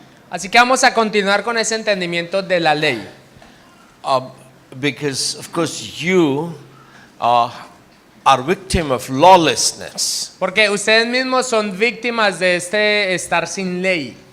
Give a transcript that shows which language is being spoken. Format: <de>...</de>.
<es>Así que vamos a continuar con ese entendimiento de la ley.</es> <en>Because of course you are victim of lawlessness.</en> <es>Porque ustedes mismos son víctimas de este estar sin ley.</es>